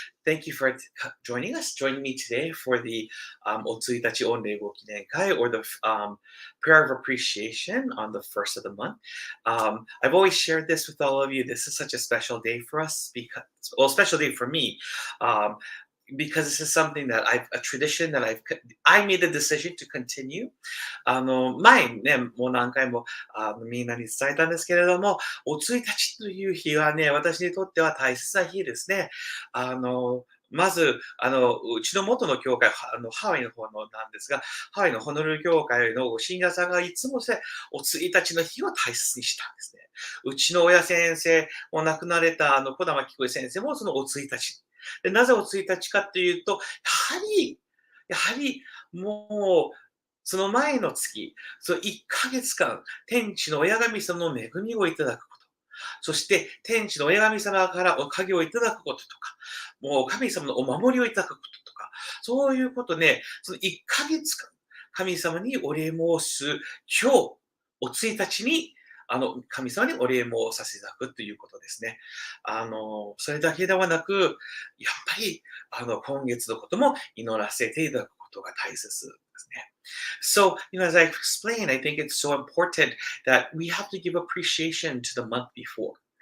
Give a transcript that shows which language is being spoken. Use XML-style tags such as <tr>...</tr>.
<en>Thank you for joining me today for the お1日御礼ご記念会 or the prayer of appreciation on the first of the month. I've always shared this with all of you. This is such a special day for us special day for me. Because this is something that a tradition that I made the decision to continue.</en> <ja>前にね、もう何回もみんなに伝えたんですけれども、お1日という日はね、私にとっては大切な日ですね。まず、うちの元の教会、ハワイの方のなんですが、ハワイのホノルル教会の信者さんがいつもお1日の日を大切にしたんですね。うちの親先生、もう亡くなれた小玉紀子先生もそのお1日。でなぜお1日かというと、やはり、もう、その前の月、その1ヶ月間、天地の親神様の恵みをいただくこと。そして、天地の親神様からおかげをいただくこととか、もう神様のお守りをいただくこととか、そういうことね、その1ヶ月間、神様にお礼申す、今日、お1日に、神様にお礼もさせていただくということですね。それだけではなく、やっぱり、今月のことも祈らせていただくことが大切ですね。</ja> <en>So, as I've explained, I think it's so important that we have to give appreciation to the month before.</en>